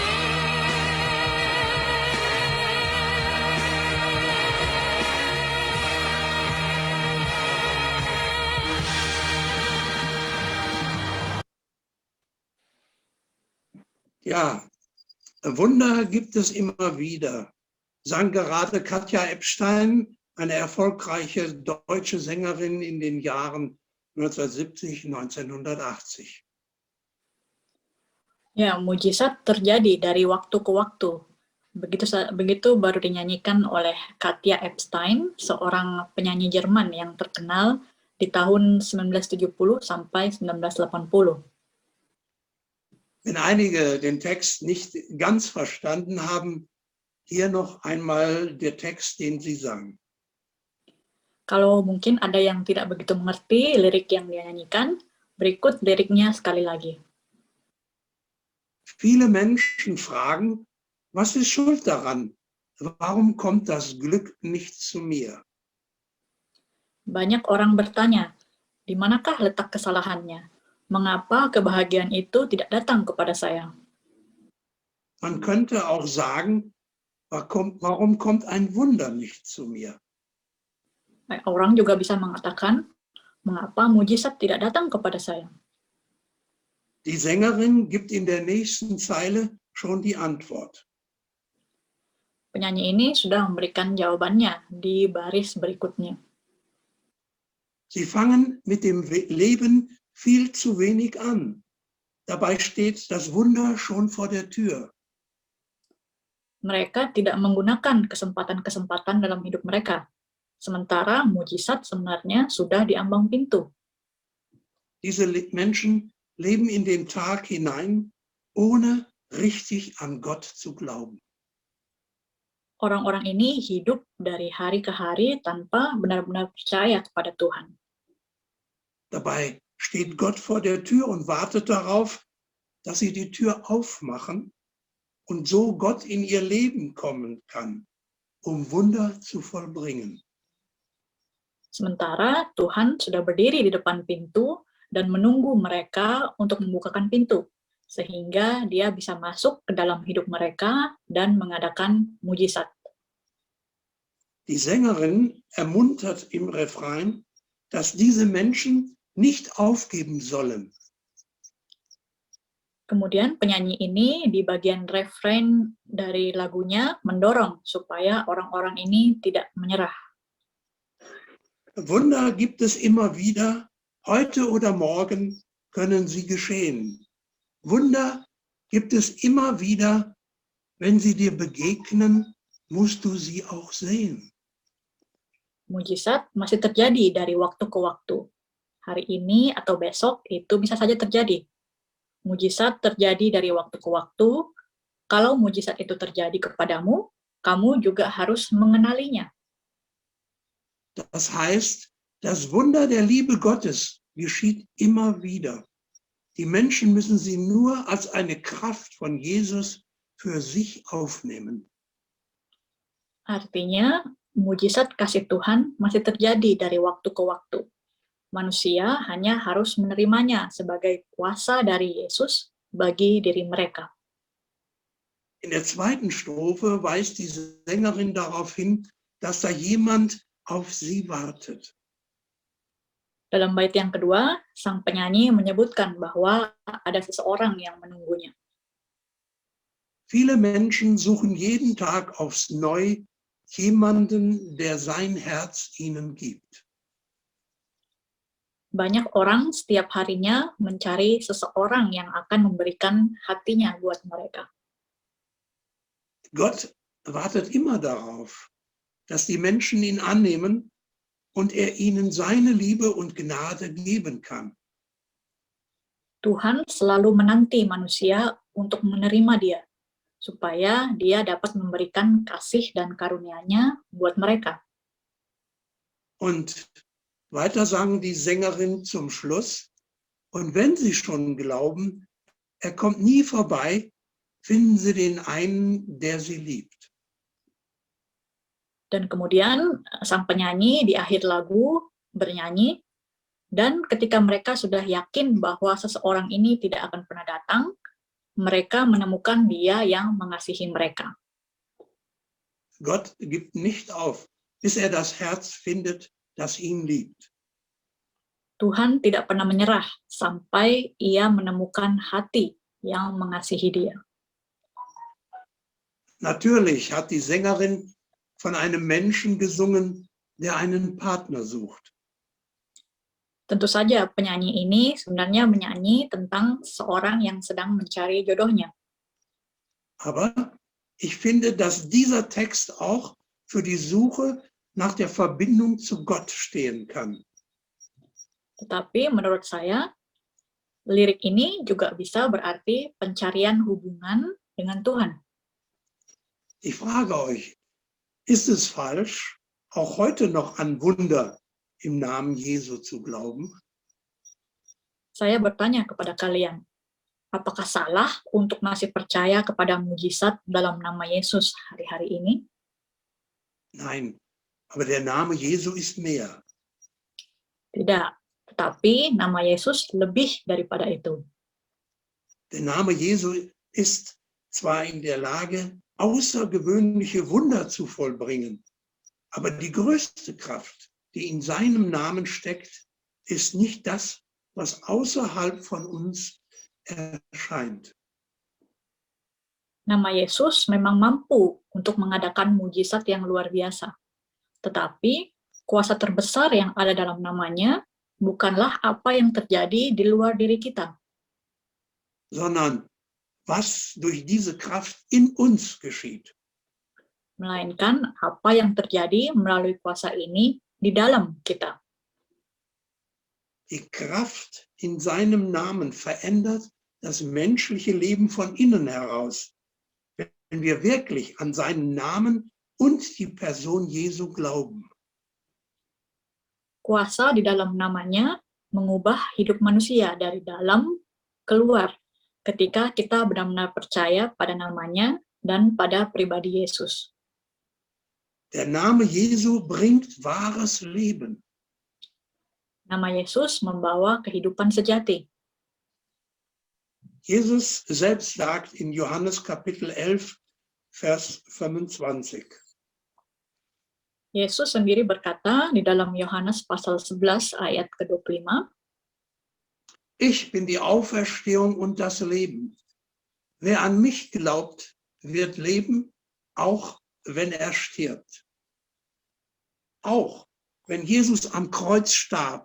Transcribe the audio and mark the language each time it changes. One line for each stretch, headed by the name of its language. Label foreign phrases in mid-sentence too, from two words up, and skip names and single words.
German: Ja, Wunder gibt es immer wieder, sang gerade Katja Epstein, eine erfolgreiche deutsche Sängerin in den Jahren 1970, 1980.
Indonesian: Ya, mujizat terjadi dari waktu ke waktu. Begitu baru dinyanyikan oleh Katja Epstein, seorang penyanyi Jerman yang terkenal di tahun 1970 sampai 1980.
German: Wenn einige den Text nicht ganz verstanden haben, hier noch einmal der Text, den sie sang.
Indonesian: Kalau mungkin ada yang tidak begitu mengerti lirik yang dia nyanyikan, berikut liriknya sekali lagi.
German: Viele Menschen fragen, was ist schuld daran? Warum kommt das Glück nicht zu mir?
Indonesian: Banyak orang bertanya, di manakah letak kesalahannya? Mengapa kebahagiaan itu tidak datang kepada saya?
German: Man könnte auch sagen, warum kommt ein Wunder nicht zu mir?
Indonesian: Orang juga bisa mengatakan, mengapa mujizat tidak datang kepada saya?
German: Die Sängerin gibt in der nächsten Zeile schon die Antwort.
Indonesian: Penyanyi ini sudah memberikan jawabannya di baris berikutnya.
German: Sie fangen mit dem Leben viel zu wenig an. Dabei steht das Wunder schon vor der Tür.
Indonesian: Mereka tidak menggunakan kesempatan-kesempatan dalam hidup mereka. Sementara mujizat sebenarnya sudah di ambang pintu.
German: Diese Menschen leben in den Tag hinein, ohne richtig an Gott zu glauben.
Indonesian: Orang-orang ini hidup dari hari ke hari tanpa benar-benar percaya kepada Tuhan.
German: Dabei steht Gott vor der Tür und wartet darauf, dass sie die Tür aufmachen und so Gott in ihr Leben kommen kann, um Wunder zu vollbringen.
Indonesian: Sementara Tuhan sudah berdiri di depan pintu dan menunggu mereka untuk membukakan pintu, sehingga dia bisa masuk ke dalam hidup mereka dan mengadakan mujizat.
German: Die Sängerin ermuntert im Refrain, dass diese Menschen nicht aufgeben sollen.
Indonesian: Kemudian penyanyi ini di bagian refrain dari lagunya mendorong supaya orang-orang ini tidak menyerah.
German: Wunder gibt es immer wieder, heute oder morgen können sie geschehen. Wunder gibt es immer wieder, wenn sie dir begegnen, musst du sie auch sehen.
Indonesian: Mujizat masih terjadi dari waktu ke waktu. Hari ini atau besok itu bisa saja terjadi. Mujizat terjadi dari waktu ke waktu. Kalau mujizat itu terjadi kepadamu, kamu juga harus mengenalinya.
German: Das heißt, das Wunder der Liebe Gottes geschieht immer wieder. Die Menschen müssen sie nur als eine Kraft von Jesus für sich aufnehmen.
Indonesian: Artinya, mujizat kasih Tuhan masih terjadi dari waktu ke waktu. Manusia hanya harus menerimanya sebagai kuasa dari Yesus bagi diri mereka.
German: In der zweiten Strophe weist die Sängerin darauf hin, dass da jemand auf sie wartet.
Indonesian: Dalam bait yang kedua, sang penyanyi menyebutkan bahwa ada seseorang yang menunggunya.
German: Viele Menschen suchen jeden Tag aufs Neue jemanden, der sein Herz ihnen gibt.
Indonesian: Banyak orang setiap harinya mencari seseorang yang akan memberikan hatinya buat mereka.
German: Gott wartet immer darauf, dass die Menschen ihn annehmen und er ihnen seine Liebe und Gnade geben kann.
Indonesian: Tuhan selalu menanti manusia untuk menerima dia, supaya dia dapat memberikan kasih dan karunia-Nya buat mereka.
German: Und weiter sagen die Sängerin zum Schluss, und wenn sie schon glauben, er kommt nie vorbei, finden sie den einen, der sie liebt.
Indonesian: Dan kemudian sang penyanyi di akhir lagu bernyanyi, dan ketika mereka sudah yakin bahwa seseorang ini tidak akan pernah datang, mereka menemukan dia yang mengasihi mereka.
German: Gott gibt nicht auf, bis er das Herz findet, das ihn liebt.
Indonesian: Tuhan tidak pernah menyerah sampai ia menemukan hati yang mengasihi dia.
German: Natürlich hat die Sängerin von einem Menschen gesungen, der einen Partner sucht.
Indonesian: Tentu saja penyanyi ini sebenarnya menyanyi tentang seorang yang sedang mencari jodohnya.
German: Aber Ich finde, dass dieser Text auch für die Suche nach der Verbindung zu Gott stehen kann.
Indonesian: Tetapi menurut saya, lirik ini juga bisa berarti pencarian hubungan dengan Tuhan.
German: Ich frage euch, ist es falsch, auch heute noch an Wunder im Namen Jesu zu glauben?
Indonesian: Saya bertanya kepada kalian, apakah salah untuk masih percaya kepada mujizat dalam nama Yesus hari-hari ini?
German: Nein, aber der Name Jesu ist mehr.
Indonesian: Tidak, tetapi nama Yesus lebih daripada itu.
German: Der Name Jesu ist zwar in der Lage, außergewöhnliche Wunder zu vollbringen, aber die größte Kraft, die in seinem Namen steckt, ist nicht das, was außerhalb von uns erscheint.
Indonesian: Nama Yesus memang mampu untuk mengadakan mujizat yang luar biasa. Tetapi kuasa terbesar yang ada dalam namanya bukanlah apa yang terjadi di luar diri kita,
German: Sondern was durch diese Kraft in uns geschieht.
Indonesian: melainkan apa yang terjadi melalui kuasa ini di dalam kita.
German: Die Kraft in seinem Namen verändert das menschliche Leben von innen heraus, wenn wir wirklich an seinen Namen und die Person Jesu glauben.
Indonesian: Kuasa di dalam namanya mengubah hidup manusia dari dalam keluar ketika kita benar-benar percaya pada namanya dan pada pribadi Yesus.
German: Der Name Jesu bringt wahres Leben.
Indonesian: Nama Yesus membawa kehidupan sejati.
German: Jesus selbst sagt in Johannes Kapitel 11, Vers 25.
Indonesian: Yesus sendiri berkata di dalam Yohanes pasal 11 ayat ke-25,
German: Ich bin die Auferstehung und das Leben. Wer an mich glaubt, wird leben, auch wenn er stirbt. Auch wenn Jesus am Kreuz starb.